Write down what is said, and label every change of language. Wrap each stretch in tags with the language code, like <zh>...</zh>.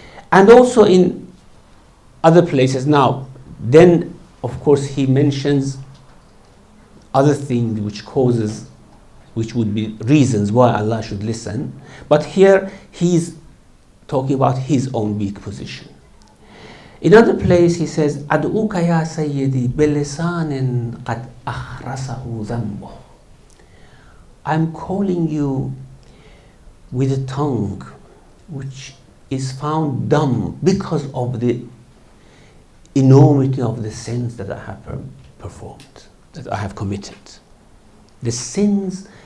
<en>And also in other places. Now, then of course he mentions other things which would be reasons why Allah should listen. But here he's talking about his own weak position. In another place he says,</en> <ar>أَدْعُوكَ يَا سَيِّدِي بِلِسَانٍ قَدْ أَخْرَسَهُ ذَنْبُهُ.</ar> <en>I'm calling you with a tongue which is found dumb because of the enormity of the sins that I have performed, that I have committed. The sins</en>